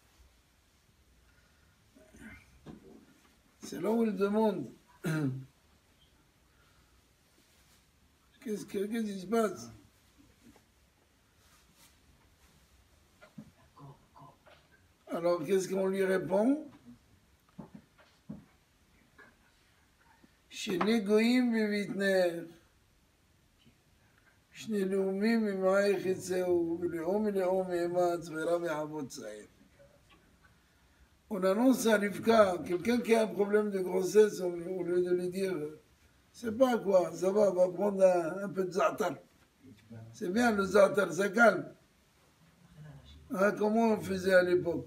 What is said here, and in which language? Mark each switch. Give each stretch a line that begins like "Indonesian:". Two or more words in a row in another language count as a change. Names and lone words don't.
French: c'est là où ils demandent qu'est-ce qui se passe? Alors, qu'est-ce qu'on lui répond?
Hebrew: שני גויים בבטנך, שני לאומים ממעייך יצאו, ולאום מלאום יאמץ, ורם יעבוד צעיר.
French: On annonce à Rivka, quelqu'un qui a un problème de grossesse, au lieu de lui dire, c'est pas quoi, ça va prendre un peu de za'atar. C'est bien le za'atar, ça calme. Hein, comment on faisait à l'époque?